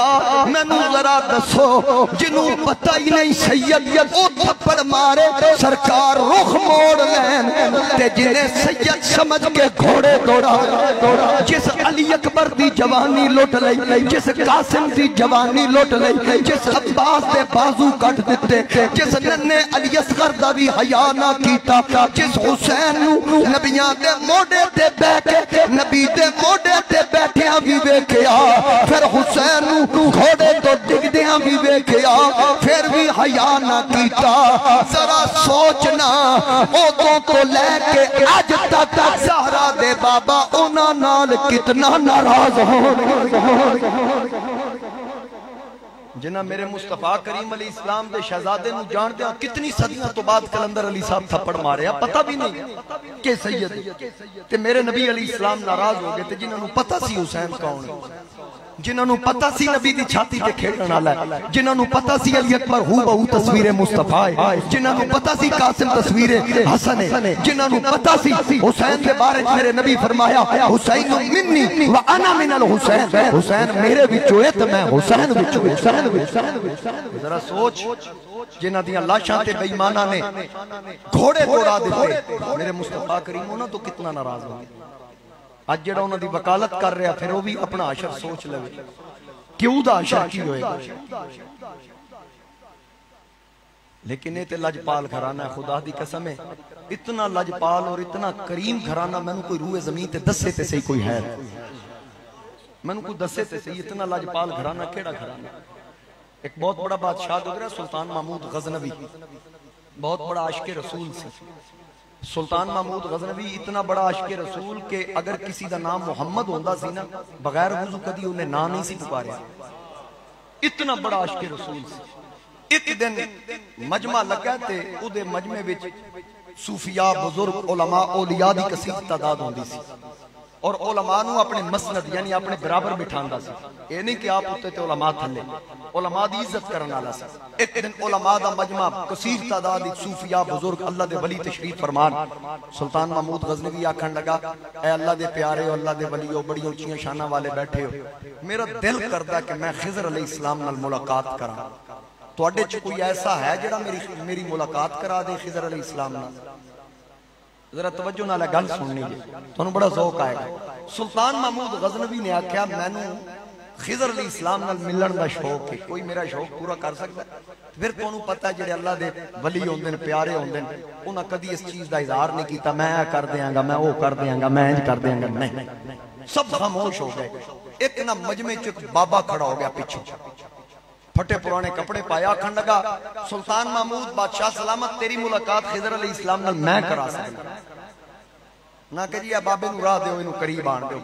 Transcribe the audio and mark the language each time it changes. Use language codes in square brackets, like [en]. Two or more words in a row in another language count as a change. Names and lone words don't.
[pa] مینو ذرا دسو جنوں پتہ ہی نہیں سید او تھپڑ مارے سرکار رخ موڑ لین، تے جنہیں سید سمجھ کے گھوڑے دوڑا، جس علی اکبر دی جوانی لوٹ لئی، جس قاسم دی جوانی لوٹ لئی، جس عباس دے بازو کٹ دیتے، جس ننے علی اصغر دا بھی حیا نہ کیتا، جس حسین نبیان دے موڑے تے بیٹھے، نبی دے موڑے تے بیٹھیاں بھی ویکھیا، پھر حسین گھوڑے تو ڈگ دیاں بھی ویکھیا، پھر بھی حیا نہ کیتا۔ ذرا سوچنا اوتوں تو لے کے آج تک زہرا دے بابا انہاں نال کتنا ناراض ہو۔ جنہاں میرے مصطفیٰ کریم [ar] علیہ السلام [pa] دے شہزادے نو جان دیا کتنی صدیاں تو بعد کلندر علی صاحب تھپڑ مارے، پتہ بھی نہیں کہ سید تے میرے نبی [ar] علیہ السلام [pa] ناراض ہو گئے تے جنہاں نو پتہ سی حسین کون ہے، جنہاں نو پتہ سی نبی دی چھاتی تے کھیڑن والا ہے، جنہاں نو پتہ سی علی اکبر ہو بہو تصویر مصطفیٰ ہے، جنہاں نو پتہ سی قاسم تصویر حسن ہے، جنہاں نو پتہ سی حسین کے بارے میرے نبی فرمایا [ar] حسین منی وانا من الحسین، [pa] حسین میرے وچوں ہے تے میں حسین وچوں۔ ذرا سوچ جنہاں دیاں لاشاں تے بے ایماناں نے گھوڑے دوڑا دیتے، میرے مصطفیٰ کریم انہاں تو کتنا ناراض ہو گئے۔ آج جڑا انہاں دی وکالت کر رہا پھر وہ بھی اپنا عشر سوچ لے، کیوں دا عشر کی ہوئے گا؟ لیکن یہ تے لجپال گھرانہ ہے، خدا دی قسم ہے اتنا لجپال اور اتنا کریم گھرانہ میں نے کوئی روح زمین تے دسے تے صحیح کوئی ہے، میں نے کوئی دسے تے صحیح اتنا لجپال گھرانہ کیڑا گھرانہ؟ ایک بہت بڑا بادشاہ گزرا سلطان محمود غزنوی، بہت بڑا عاشق رسول سی۔ سلطان محمود غزنوی اتنا بڑا عاشق رسول کہ اگر کسی دا نام محمد ہوندا سی نا بغیر وضو کدی انہیں نام نہیں سی پکاریا، اتنا بڑا عاشق رسول سی۔ ایک دن مجمع لگا تے او دے مجمع وچ صوفیاء بزرگ علماء اولیاء دی کثیر تعداد ہوندی سی، اور علماء نو اپنے مسند یعنی اپنے برابر بٹھاندا سی، یہ نہیں کہ آپ ہوتے تے علماء تھلے، علماء دی عزت کرنے والا سی۔ ایک دن علماء دا مجمع کثیر تعداد صوفیاء بزرگ اللہ دے ولی تشریف فرمان، سلطان محمود غزنوی آکھن لگا اے اللہ دے پیارے ہو، اللہ دے ولی ہو، بڑی اونچیاں شاناں والے بیٹھے ہو، میرا دل کردا کہ میں خضر [ar] علیہ السلام [pa] نال ملاقات کراں، تواڈے چ کوئی ایسا ہے جڑا میری ملاقات کرا دے خضر [ar] علیہ السلام [pa] نال؟ ذرا توجہ نال گل سننی جی، تانوں بڑا ذوق آئے گا۔ سلطان محمود غزنوی نے آکھیا مینوں خضر [ar] علیہ السلام [pa] نال ملن دا شوق ہے، کوئی میرا شوق پورا کر سکتا ہے؟ پھر تانوں پتہ ہے جڑے اللہ دے ولی ہوندے نے پیارے ہوندے نے انہاں کدی اس چیز دا اظہار نہیں کیتا میں اے کر دیاں گا، میں او کر دیاں گا، میں انج کر دیاں گا، نہیں، سب خاموش ہو گئے۔ ایک نا مجمع چ بابا کھڑا ہو گیا پیچھے، پھٹے پرانے کپڑے پایا، آکھن لگا سلطان محمود بادشاہ سلامت تیری ملاقات خضر [ar] علیہ السلام [pa] نال میں کرا سکتا نہ کہ جی بابے نو راہ دیو انہوں قریب آن دیو۔